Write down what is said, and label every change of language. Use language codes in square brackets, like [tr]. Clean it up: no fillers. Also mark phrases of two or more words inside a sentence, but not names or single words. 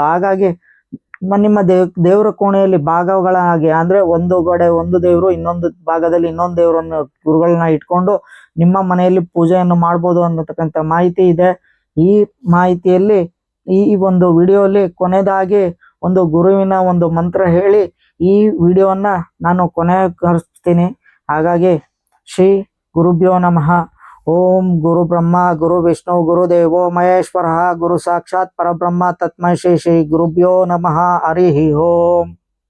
[kn] ಹಾಗಾಗಿ ನಿಮ್ಮ ದೇವರ ಕೋಣೆಯಲ್ಲಿ ಭಾಗಗಳಾಗಿ ಅಂದ್ರೆ ಒಂದು ಕಡೆ ಒಂದು ದೇವರು ಇನ್ನೊಂದು ಭಾಗದಲ್ಲಿ ಇನ್ನೊಂದು ದೇವರನ್ನು ಗುರುಗಳನ್ನ ಇಟ್ಕೊಂಡು ನಿಮ್ಮ ಮನೆಯಲ್ಲಿ ಪೂಜೆಯನ್ನು ಮಾಡ್ಬೋದು ಅನ್ನತಕ್ಕಂಥ ಮಾಹಿತಿ ಇದೆ. ಈ ಮಾಹಿತಿಯಲ್ಲಿ ಈ ಒಂದು ವಿಡಿಯೋಲಿ ಕೊನೆಯದಾಗಿ ಒಂದು ಗುರುವಿನ ಒಂದು ಮಂತ್ರ ಹೇಳಿ ಈ ವಿಡಿಯೋವನ್ನ ನಾನು ಕೊನೆಗೊಳಿಸ್ತೀನಿ. [sa] ಹಾಗಾಗಿ ಶ್ರೀ ಗುರುಭ್ಯೋ ನಮಃ. ಓಂ ಗುರು ಬ್ರಹ್ಮ ಗುರು ವಿಷ್ಣು ಗುರುದೇವೋ ಮಹೇಶ್ವರ ಗುರು ಸಾಕ್ಷಾತ್ ಪರಬ್ರಹ್ಮ ತಸ್ಮೈ ಶ್ರೀ ಶ್ರೀ ಗುರುಭ್ಯೋ ನಮಃ. ಹರಿ ಓಂ.